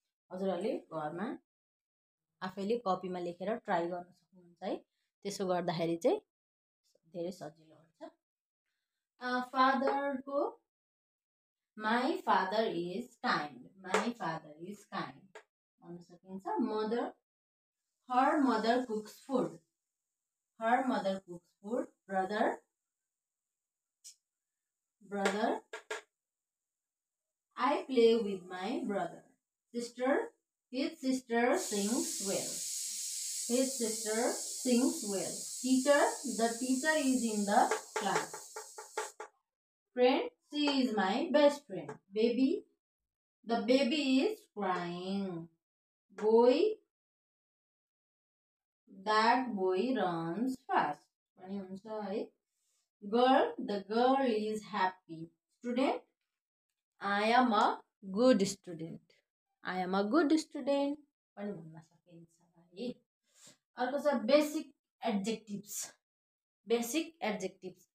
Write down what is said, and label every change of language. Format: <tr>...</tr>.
<ne>हजुरहरूले घरमा आफैले कपीमा लेखेर ट्राई गर्न सक्नुहुन्छ है। त्यसो गर्दाखेरि चाहिँ धेरै सजिलो हुन्छ। फादरको</ne> <en>My father is kind. My father is kind.</en> <ne>भन्न सकिन्छ.</ne> <en>Mother, her mother cooks food. Her mother cooks food. Brother, I play with my brother. Sister, his sister sings well. His sister sings well. Teacher, the teacher is in the class. Friend, she is my best friend. Baby, the baby is crying. Boy, that boy runs fast.</en> <ne>पनि हुन्छ है.</ne> <en>Girl, the girl is happy. Student, I am a good student. I am a good student.</en> <ne>पनि भन्न सकिन्छ है. अर्को छ basic एडजेक्टिभ्स. Basic एडजेक्टिभ्स.</ne>